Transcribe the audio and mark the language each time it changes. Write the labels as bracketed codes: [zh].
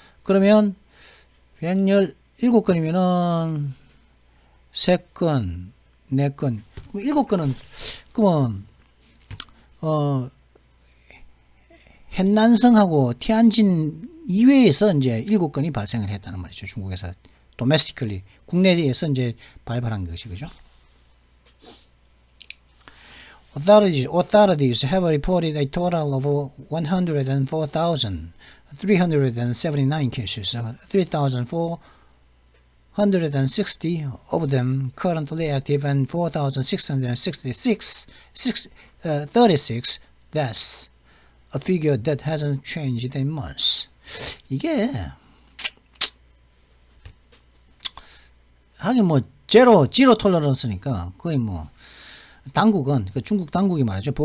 [ko] 그러면 117건이면은 3건, 4건, 그럼 7건은 그러면 hen난성하고 티안진 이외에서 이제 7건이 발생을 했다는 말이죠. 중국에서 domestically 국내에서 이제 발발한 것이 그죠? [en] Authorities have reported a total of 104,379 cases, 3,460 of them currently active, and 4,666 36 deaths, a figure that hasn't changed in months. [ko] 이게 하긴 뭐 제로 톨러런스니까 거의 뭐 당국은 중국 당국이 말하죠.